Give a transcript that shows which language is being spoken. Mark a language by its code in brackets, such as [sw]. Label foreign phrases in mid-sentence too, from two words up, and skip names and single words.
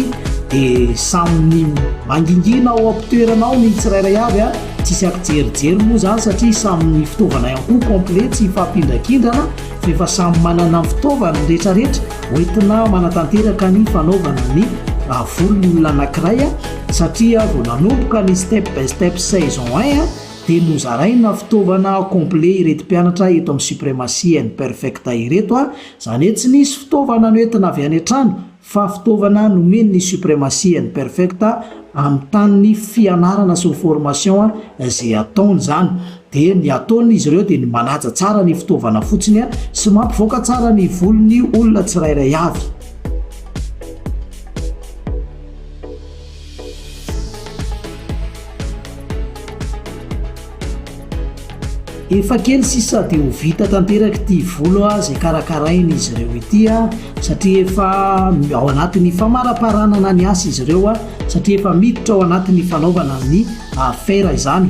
[mg] Dia samy mangingina ao ampitoeranao ny tsirairay avy tsisy akijerijery moa zany satria samy fitaovana ihany koa complet tsy hifampindrakindrana fa efa samy manana fitaovana rehetrarehetra hoentina manatanteraka ny fanaovana ny volony olona anankiray satria vao nanomboka ny step by step saison 1 dia nozaraina fitaovana complet ireto mpianatra eto amin'ny suprématie and perfect ireto izany hoe tsy nisy fitaovana noentina avy any an-trano fa fitaovana nomeny ny suprématie and perfect amin'ny tany fianarana sy formation izay ataony zany. Dia ny ataony izy ireo dia ny manaja tsara ny fitaovana fotsiny sy mampivoaka tsara ny volony olona tsirairay avy. Efa kely sisa dia ho vita tanteraka ity volo izay karakarainy izy ireo ity satria efa ao anatin'ny famaraparanana ny asa izy ireo satria efa miditra ao anatin'ny fanaovana ny fera izany.